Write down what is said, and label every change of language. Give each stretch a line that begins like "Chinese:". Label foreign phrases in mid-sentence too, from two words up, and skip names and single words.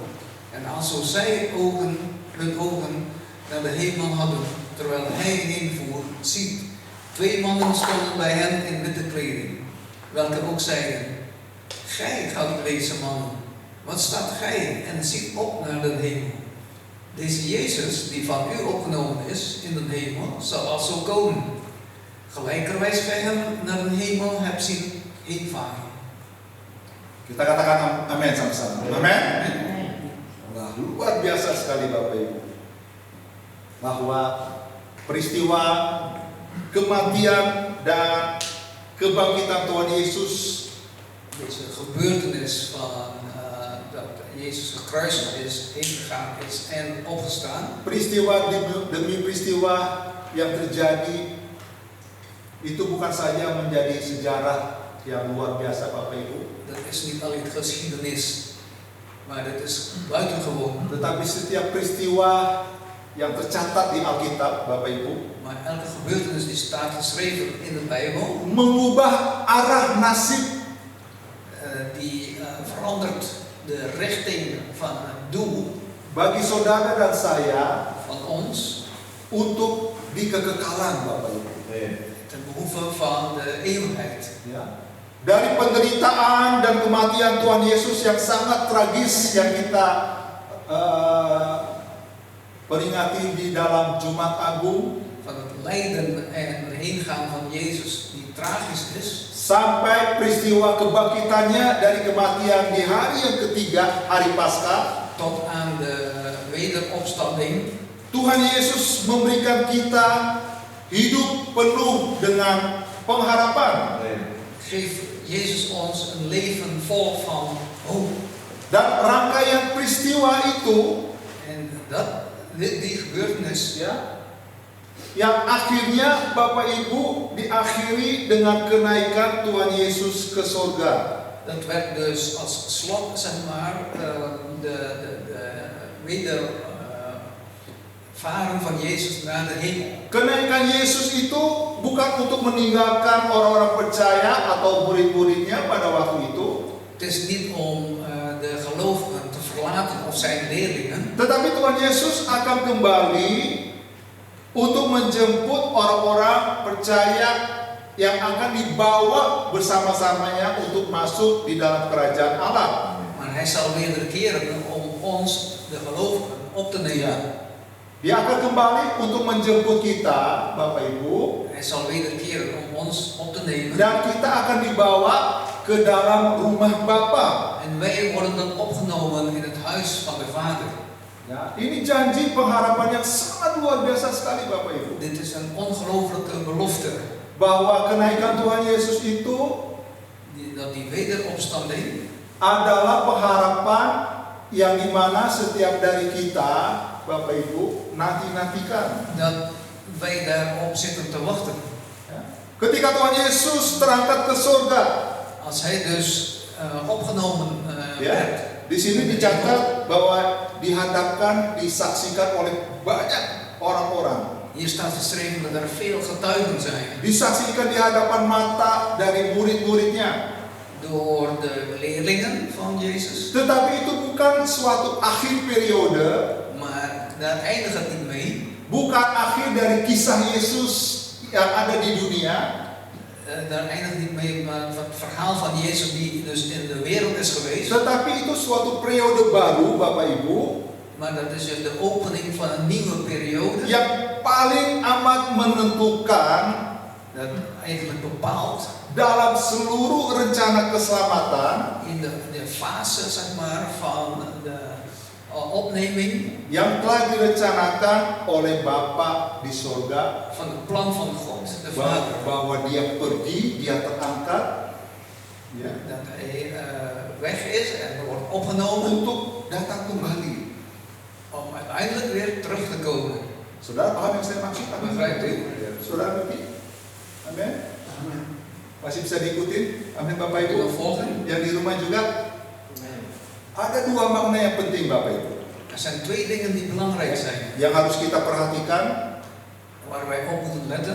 Dutch: En alzo zij hun ogen naar de hemel hadden, terwijl hij heenvoer, ziet, twee mannen stonden bij hen in witte kleding, welke ook zeiden: gij Galileese mannen, wat staat gij en ziet op naar de hemel? Deze Jezus, die van u opgenomen is in de hemel, zal alzo komen, gelijkerwijs gij hem naar de hemel hebt zien heenvaren.
Indonesian: Kita katakan amin sama-sama. Amin. Nah, luar biasa sekali Bapak Ibu, bahwa peristiwa kematian dan kebangkitan Tuhan Yesus,
Dutch: deze gebeurtenis van dat Jezus gekruisigd is, heengegaan is en opgestaan.
Indonesian: peristiwa demi peristiwa yang terjadi itu bukan saja menjadi sejarah yang luar biasa Bapak Ibu.
Dutch: Dat is niet alleen geschiedenis, maar dat is buitengewoon.
Indonesian: Tetapi setiap peristiwa yang tercatat di Alkitab Bapak Ibu,
Dutch: Maar elke gebeurtenis die staat geschreven in de Bijbel,
Indonesian: mengubah arah nasib
Dutch: die verandert de richting van het doel
Indonesian: bagi saudara dan saya
Dutch: van ons
Indonesian: untuk di kekekalan Bapak Ibu.
Dutch: ten behoeve van de eeuwigheid.
Indonesian: Ya. Dari penderitaan dan kematian Tuhan Yesus yang sangat tragis yang kita peringati di dalam Jumat Agung,
Dutch: Van het lijden en heengaan van Jezus die tragisch is,
Indonesian: sampai peristiwa kebangkitannya dari kematian di hari yang ketiga, hari Paskah,
Dutch: tot aan de wederopstanding.
Indonesian: Tuhan Yesus memberikan kita hidup penuh dengan pengharapan.
Dutch: Geeft Jezus ons een leven vol van hoop.
Indonesian: Dan rangkaian peristiwa itu,
Dutch: En die gebeurtenis,
Indonesian: ya, yang akhirnya Bapak Ibu diakhiri dengan kenaikan Tuhan Yesus ke surga.
Dutch: dat werd dus als slot, zeg maar, de wedervaren van Jezus naar de hemel.
Indonesian: Kenaikan Yesus itu bukan untuk meninggalkan orang-orang percaya atau murid-muridnya pada waktu itu,
Dutch: Het is niet om de gelovigen te verlaten of zijn leerlingen,
Indonesian: tetapi Tuhan Yesus akan kembali untuk menjemput orang-orang percaya yang akan dibawa bersama-samanya untuk masuk di dalam kerajaan Allah.
Dutch: maar hij zal wederkeren om ons, de gelovigen, op te nemen.
Indonesian: Dia akan kembali untuk menjemput kita, Bapak Ibu,
Dutch: Hij zal wederkeren om ons op te nemen.
Indonesian: dan kita akan dibawa ke dalam rumah Bapa.
Dutch: En wij worden dan opgenomen in het huis van de Vader.
Indonesian: Ya, ini janji pengharapan yang sangat luar biasa sekali Bapak Ibu.
Dutch: Dit is een ongelooflijke belofte.
Indonesian: Bahwa kenaikan Tuhan Yesus itu
Dutch: die wederopstanding
Indonesian: adalah pengharapan yang dimana setiap dari kita, Bapak Ibu, nanti-nantikan.
Dutch: dat wij daarop zitten te wachten.
Indonesian: Ya. Ketika Tuhan Yesus terangkat ke surga,
Dutch: Als hij dus opgenomen
Indonesian: ya,
Dutch: werd,
Indonesian: di sini dicatat bahwa dihadapkan, disaksikan oleh banyak orang-orang.
Dutch: hier staat geschreven dat er veel getuigen zijn.
Indonesian: Disaksikan di hadapan mata dari murid-muridnya.
Dutch: Door de leerlingen van Jezus.
Indonesian: Tetapi itu bukan suatu akhir periode,
Dutch: Maar daar eindigt het niet mee.
Indonesian: bukan akhir dari kisah Yesus yang ada di dunia.
Dutch: Daar eindigt niet mee met het verhaal van Jezus die dus in de wereld is geweest.
Indonesian: Tetapi itu suatu periode baru, Bapak Ibu,
Dutch: Maar dat is dus de opening van een nieuwe periode.
Indonesian: yang paling amat menentukan
Dutch: Dat eigenlijk bepaalt
Indonesian: dalam seluruh rencana keselamatan
Dutch: in de fase zeg maar, van de opneming
Indonesian: yang telah direncanakan oleh Bapa di surga,
Dutch: van het plan van God, de Vader.
Indonesian: bahwa dia pergi, dia terangkat, ya,
Dutch: Dat hij weg is en wordt opgenomen
Indonesian: untuk datang kembali.
Dutch: om uiteindelijk weer terug te komen.
Indonesian: Saudara paham yang saya maksud?
Dutch: Begrijpt u?
Indonesian: Saudara ngerti? Amin. Masih bisa diikutin? Amin, Bapak Ibu.
Dutch: Kunnen we volgen?
Indonesian: Yang di rumah juga ada dua makna yang penting, Bapak Ibu,
Dutch: Er zijn twee dingen die belangrijk zijn,
Indonesian: yang harus kita perhatikan
Dutch: waar wij op moeten letten.